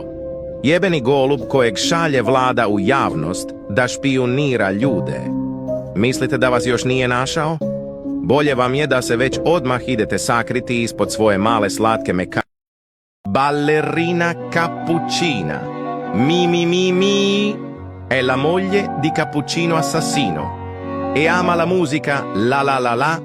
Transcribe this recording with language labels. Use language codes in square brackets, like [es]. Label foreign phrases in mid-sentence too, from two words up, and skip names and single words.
[hr] Jebeni golub kojeg šalje vlada u javnost da špijunira ljude. Mislite da vas još nije našao? Bolje vam je da se već odmah idete sakriti ispod svoje male slatke meka. [it] Ballerina cappuccina. Mi. È la moglie di Cappuccino Assassino. E ama la musica la.